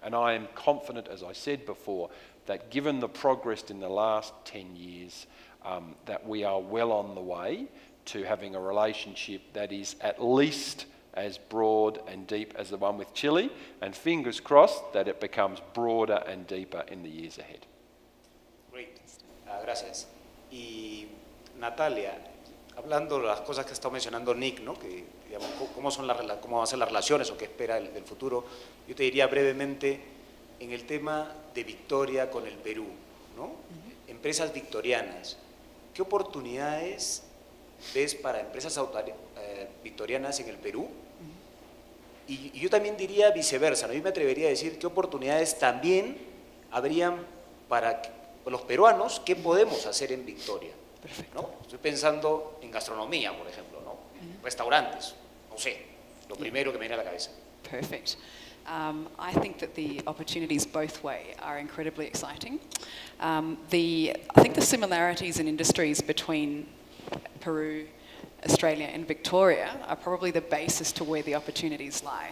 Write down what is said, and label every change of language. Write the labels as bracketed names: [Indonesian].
[English] And I am confident, as I said before, that given the progress in the last 10 years, that we are well on the way to having a relationship that is at least as broad and deep as the one with Chile, and fingers crossed that it becomes broader and deeper in the years ahead. Great. [Spanish] Gracias. Y Natalia, hablando de las cosas que ha estado mencionando Nick, ¿no? Que, digamos, cómo van a ser las relaciones o qué espera del futuro, yo te diría brevemente en el tema de Victoria con el Perú, ¿no? Empresas victorianas, ¿qué oportunidades ves para empresas victorianas en el Perú? Y yo también diría viceversa, ¿no? Yo me atrevería a decir qué oportunidades también habrían para los peruanos, qué podemos hacer en Victoria. Perfecto. ¿No? Estoy pensando en gastronomía, por ejemplo, ¿no? Restaurantes, no sé, lo primero que me viene a la cabeza. [English] Perfect. I think that the opportunities both way are incredibly exciting. I think the similarities in industries between Peru, Australia and Victoria are probably the basis to where the opportunities lie.